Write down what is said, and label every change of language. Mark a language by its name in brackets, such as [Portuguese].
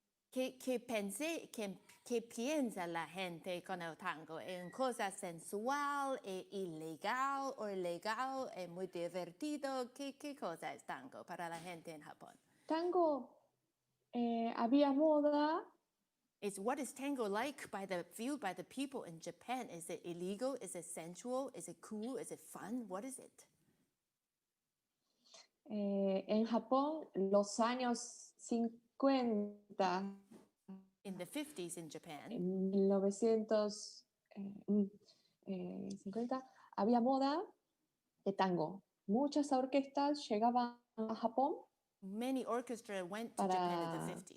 [Spanish] ¿Qué piensa la gente con el tango? ¿Es una cosa sensual, es ilegal o legal, es muy divertido? ¿Qué cosa es tango para la gente en Japón? Tango, había moda. [English] What is tango like viewed by the people in Japan? Is it illegal? Is it sensual? Is it cool? Is it fun? What is it? [Spanish] En Japón, los años 50. [English] In the 50s in Japan. [Spanish] En 1950 había moda de tango. Muchas orquestas llegaban a Japón. [English] Many orchestras went to Japan in the 50s